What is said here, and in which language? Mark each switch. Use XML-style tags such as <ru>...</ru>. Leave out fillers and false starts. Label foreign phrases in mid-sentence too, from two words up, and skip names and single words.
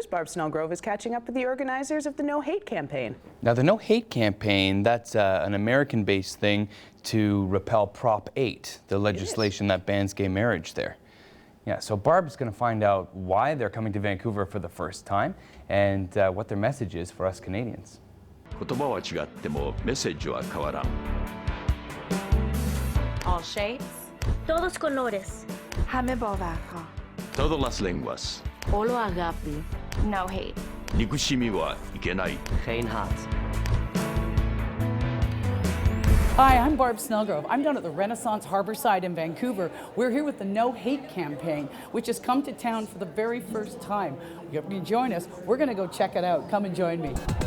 <en>Barb Snellgrove is catching up with the organizers of the No Hate campaign. Now, the No Hate campaign, that's an American-based thing to repel Prop 8, the legislation that bans gay marriage there. Yeah, so Barb's going to find out why they're coming to Vancouver for the first time and what their message is for us Canadians.</en> <ja>言葉は違ってもメッセージは変わらん。</ja> <en>All shapes.</en> <es>Todos colores.</es> <fa>همه باورها.</fa> <es>Todas las lenguas.</es> <el>Olo agapi.</el> <en>No hate.</en> <ja>憎しみはいけない。</ja> <nl>Geen haat.</nl> <en>Hi, I'm Barb Snellgrove. I'm down at the Renaissance Harborside in Vancouver. We're here with the No Hate campaign, which has come to town for the very first time. You can join us. We're going to go check it out. Come and join me.</en>